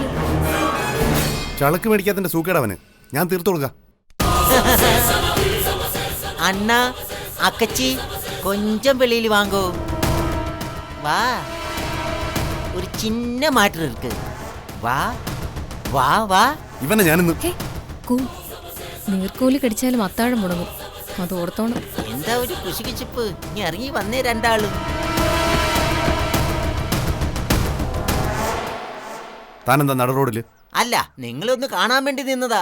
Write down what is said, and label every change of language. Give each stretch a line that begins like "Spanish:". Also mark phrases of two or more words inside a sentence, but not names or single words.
Malayalam: ചളക്ക് മേടിക്കാത്തന്റെ സൂക്കേടവന് ഞാൻ തീർത്തു കൊടുക്കാം.
Tamil: அண்ணா அக்கச்சி கொஞ்சம் வெளியில் வாங்கோ. வா, ஒரு சின்ன மாற்றம் இருக்கு. வா வா வா.
Malayalam: ഇവനെ ഞാനിന്ന് നീർക്കോലി കടിച്ചാലും അത്താഴം മുടങ്ങും. അത് ഓർത്തോണം. എന്താ ഒരു കുശിക്കിച്ചിപ്പ്? നീ ഇറങ്ങി വന്നേ രണ്ടാളും. താനെന്താ നട റോഡില്? അല്ല, നിങ്ങളൊന്ന് കാണാൻ വേണ്ടി നിന്നതാ.